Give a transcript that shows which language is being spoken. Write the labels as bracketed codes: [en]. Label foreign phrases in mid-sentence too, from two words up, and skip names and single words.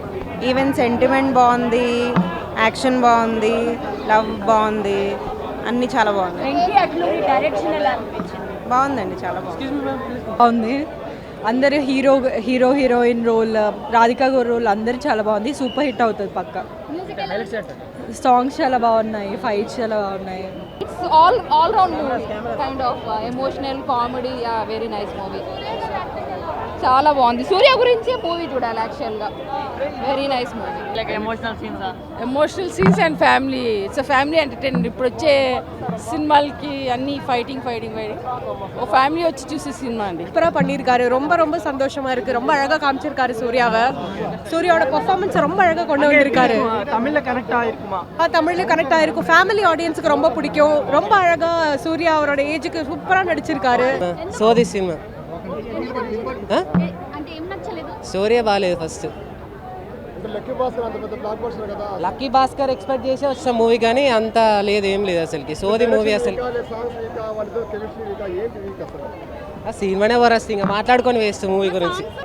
[en] even sentiment [te] బాగుంది, యాక్షన్ బాగుంది, లవ్ బాగుంది, అన్నీ చాలా బాగున్నాయి. బాగుందండి, చాలా బాగుంది. అందరు [en] heroine role, [te] రాధికా గారు రోల్ అందరూ చాలా బాగుంది. [en] super hit [te] అవుతుంది పక్కా. సాంగ్స్ చాలా బాగున్నాయి, ఫైట్స్ చాలా బాగున్నాయి. [en] It's all round movie, kind of emotional comedy, very nice movie. [te] చాలా బాగుంది. సూర్య గురించి మూవీ చూడాలి యాక్చువల్గా. [en] very nice movie. like emotional scenes and family. it's family entertainment. [te] ఇప్పుడు వచ్చే సినిమాలకి అన్ని ఫైటింగ్ ఓ ఫ్యామిలీ వచ్చి చూసే సినిమా అండి. [ta] சூப்பராக பண்ணியிருக்காரு. ரொம்ப சந்தோஷமா இருக்கு. ரொம்ப அழகாக காமிச்சிருக்காரு சூர்யாவை. சூர்யாவோட பெர்ஃபார்மன்ஸ் ரொம்ப அழகாக கொண்டு வந்திருக்காரு. தமிழ்ல கனெக்ட் ஆயிருக்குமா? தமிழ்ல கனெக்ட் ஆயிருக்கும். [en] family audienceக்கு [ta] ரொம்ப பிடிக்கும். ரொம்ப அழகா சூர்யா அவரோட ஏஜுக்கு சூப்பராக நடிச்சிருக்காரு. [te] సోది సినిమా సూర్య బాగాలేదు. ఫస్ట్ లక్కీ భాస్కర్ ఎక్స్పెక్ట్ చేసి వచ్చిన మూవీ కానీ అంత లేదు, ఏం లేదు అసలుకి. సోది మూవీ అసలు. ఆ సినిమానే వరస్ట్, ఇంకా మాట్లాడుకొని [en] waste movie [te] గురించి.